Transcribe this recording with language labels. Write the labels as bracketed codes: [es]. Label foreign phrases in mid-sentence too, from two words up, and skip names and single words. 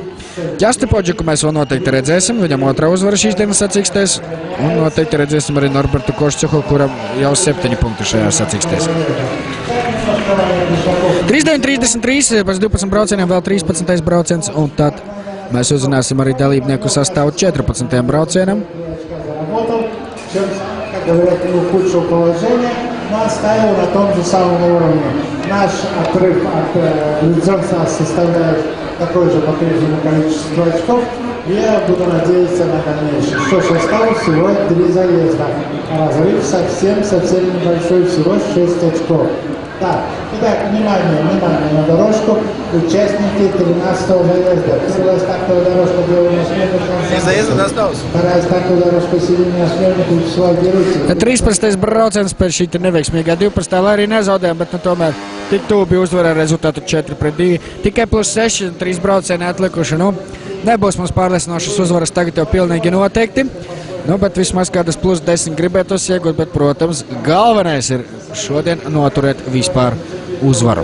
[lv] Kjastu Podžuku mēs vēl noteikti redzēsim, viņam otrā uzvara šīs dienas sacīkstēs, un noteikti redzēsim arī Norbertu Koščuku, kuram jau 7 punkti šajā sacīkstēs. 39-33, pēc 12 braucieniem vēl 13. brauciens, un tad mēs uzzināsim arī dalībnieku sastāvu 14. braucienam. [ru] Но оставил на том же самом уровне. Наш отрыв от Грудзонца составляет такое же по-прежнему количество очков. Я буду надеяться на дальнейшее. Что ж, осталось всего 3 заезда. Разрыв совсем небольшой, всего 6 очков. Так, итак, внимание на дорожку. Участники 13-го заезда. Первая стартовая дорожка белого насмешника. Вторая стартовая дорожка синего насмешника Вячеслав Герусев. [lv] 13. brauciens pēc šī neveiksmīgā 12. lai arī nezaudējām, bet tomēr tik tuvu bija uzvara rezultātu 4-2. Tikai +6, 3 braucieni atlikuši. Nebūs mums pārliecinošas uzvaras tagad jau pilnīgi noteikti. Bet vismaz kādas +10 gribētos iegūt, bet, protams, galvenais ir šodien noturēt vispār uzvaru.